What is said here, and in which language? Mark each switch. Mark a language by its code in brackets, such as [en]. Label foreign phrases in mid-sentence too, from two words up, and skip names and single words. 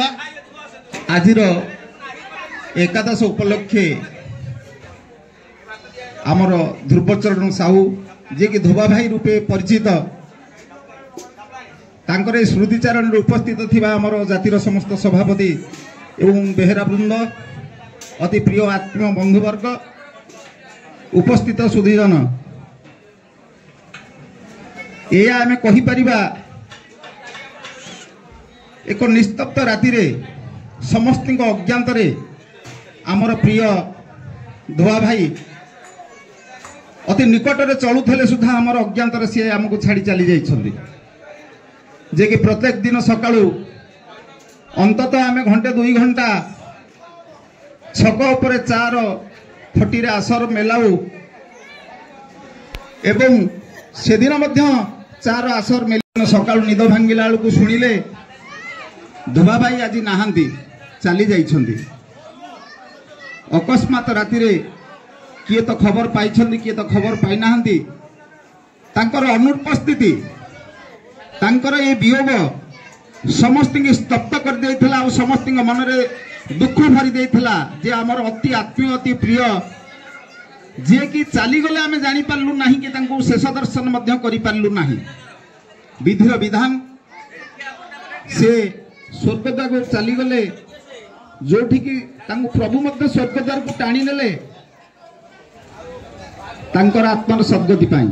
[or] ଆଜିର ଏକାଦଶ ଉପଲକ୍ଷେ ଆମର ଧ୍ରୁବଚରଣ ସାହୁ ଯେ କି ଧୋବା ଭାଇ ରୂପେ ପରିଚିତ ତାଙ୍କର ସ୍ମୃତିଚାରଣ ଉପସ୍ଥିତ ଥିବା ଆମର ଜାତିର ସମସ୍ତ ସଭାପତି ଏବଂ ବେହେରା ବୃନ୍ଦ ଅତି ପ୍ରିୟ ଆତ୍ମୀୟ ବନ୍ଧୁବର୍ଗ ଉପସ୍ଥିତ ସୁଧୀଜନ ଯା ଆମେ କହି ପାରିବା ଏକ ନିସ୍ତବ୍ଧ ରାତି ରେ ସମସ୍ତ ଅଜ୍ଞାତ ରେ ଆମର ପ୍ରିୟ ଧୋବା ଭାଇ ଅତି ନିକଟ ରେ ଚାଲୁଥିଲେ ସୁଧା ଆମର ଅଜ୍ଞାତ ରେ ସେ ଆମକୁ ଛାଡ଼ି ଚାଲି ଯାଇଛନ୍ତି ଯେ କି ପ୍ରତ୍ୟେକ ଦିନ ସକାଳୁ ଅନ୍ତତଃ ଆମେ ଘଣ୍ଟେ 2 ଘଣ୍ଟା ଛକ ଉପରେ 4 ଫଟି ରେ ଆସର ମେଳାଉ ଏବଂ ସେ ଦିନ ମଧ୍ୟ 4 ଆସର ମେଳା ସକାଳୁ ନିଦ ଭାଙ୍ଗିଲା କୁ ଶୁଣିଲେ ଧୋବା ଭାଇ ଆଜ ନାହାନ୍ତି ଚାଲି ଯାଇଛନ୍ତି। ଅକସ୍ମାତ ରାତି ରେ କିଏ ତ ଖବର ପାଇଛନ୍ତି କିଏ ତ ଖବର ପାଇ ନାହାନ୍ତି ତାଙ୍କର ଅନୁପସ୍ଥିତି ତାଙ୍କର ଏ ବିୟୋଗ ସମସ୍ତ ସ୍ତବ୍ଧ କର ଦେଇଥିଲା ଔର ସମସ୍ତ ମନ ରେ ଦୁଃଖ ଭରି ଦେଇଥିଲା ଯେ ହମର ଅତି ଆତ୍ମୀୟ ଅତି ପ୍ରିୟ ଯେ କି ଚାଲି ଗଲେ ଆମେ ଜାଣି ପାରଲୁ ନାହିଁ କି ତାଙ୍କୁ ଶେଷ ଦର୍ଶନ ମଧ୍ୟ କରି ପାରଲୁ ନାହିଁ। ବିଧିର ବିଧାନ ସେ ସ୍ୱର୍ଗଦ୍ୱାର କୁ ଚାଲି ଗଲେ ଯୋଠି କି ତାଙ୍କୁ ପ୍ରଭୁ ମଧ୍ୟ ସ୍ୱର୍ଗଦ୍ୱାର କୁ ଟାଣି ନେଲେ ତାଙ୍କର ଆତ୍ମାର ସଦ୍ଗତି ପାଇ।